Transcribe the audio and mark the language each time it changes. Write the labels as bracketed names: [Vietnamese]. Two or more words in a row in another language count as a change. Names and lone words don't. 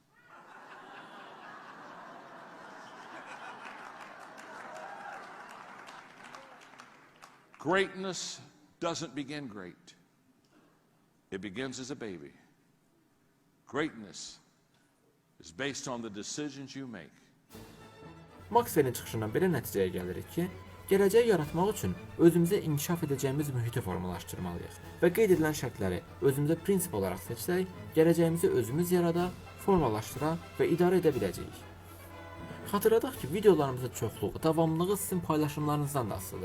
[English] Greatness doesn't begin great. It begins as a baby. Greatness is based on the decisions you make. [Azerbaijani] Maxwell'in çıxışından belə nəticəyə gəlirik ki, gələcəyi yaratmaq üçün özümüzə inkişaf edəcəyimiz mühiti formalaşdırmalıyıq və qeyd edilən şərtləri özümüzə prinsip olaraq seçsək, gələcəyimizi özümüz yarada, formalaşdıra və idarə edə biləcəyik. Xatırladaq ki, videolarımızın çoxluğu, davamlılığı sizin paylaşımlarınızdan da asılıdır.